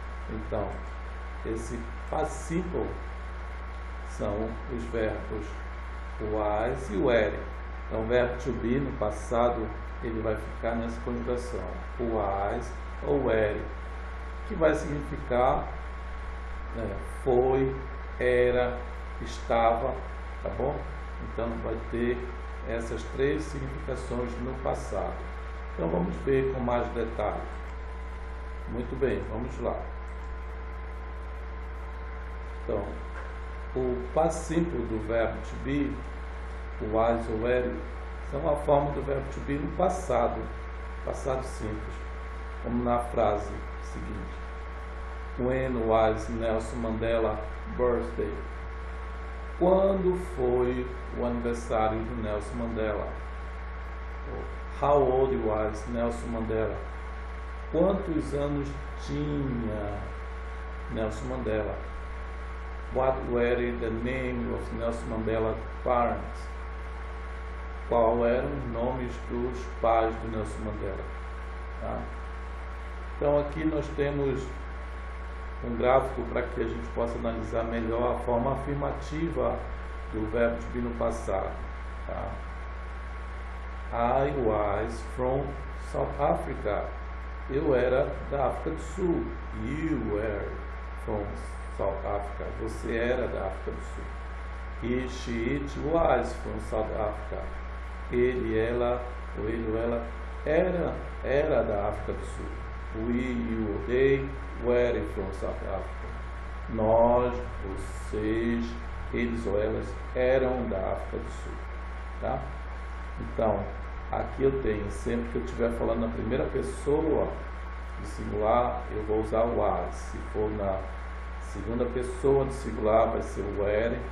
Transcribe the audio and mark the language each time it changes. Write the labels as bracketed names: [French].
[Portuguese] Então, esse past simple são os verbos o was e o were. Então, o verbo to be no passado, ele vai ficar nessa conjugação, o was ou were, que vai significar foi, era, estava, tá bom? Então vai ter essas três significações no passado. Então vamos ver com mais detalhe. Muito bem, vamos lá. Então, o past simple do verbo to be, o was ou were, são a forma do verbo to be no passado, passado simples. Como na frase seguinte: [English] When was Nelson Mandela birthday? [Portuguese] Quando foi o aniversário do Nelson Mandela? [English] How old was Nelson Mandela? [Portuguese] Quantos anos tinha Nelson Mandela? [English] What were the name of Nelson Mandela's parents? [Portuguese] Qual eram os nomes dos pais do Nelson Mandela? Tá? Então aqui nós temos um gráfico para que a gente possa analisar melhor a forma afirmativa do verbo to be no passado. [English] Tá? I was from South Africa. [Portuguese] Eu era da África do Sul. [English] You were from South Africa. [Portuguese] Você era da África do Sul. [English] He, she, it was from South Africa. [Portuguese] Ele, ela, ou ele ou ela era da África do Sul. [English] We, you, they were from South Africa. [Portuguese] Nós, vocês, eles ou elas eram da África do Sul. Tá? Então, aqui eu tenho, sempre que eu estiver falando na primeira pessoa do singular, eu vou usar o was. Se for na segunda pessoa do singular, vai ser o were.